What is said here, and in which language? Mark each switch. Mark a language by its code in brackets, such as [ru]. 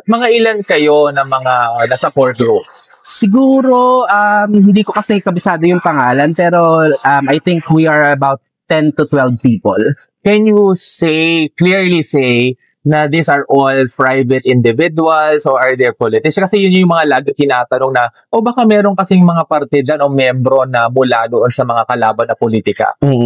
[tl] Mga ilan kayo na mga nasa core group? Siguro, hindi ko kasi kabisado yung pangalan, pero [en] I think we are about 10 to 12 people. Can you clearly say na these are all private individuals or are there politicians? [tl] Kasi yun yung mga lagi tinatanong na, baka meron kasing mga parte dyan o membro na mula doon sa mga kalaban na politika.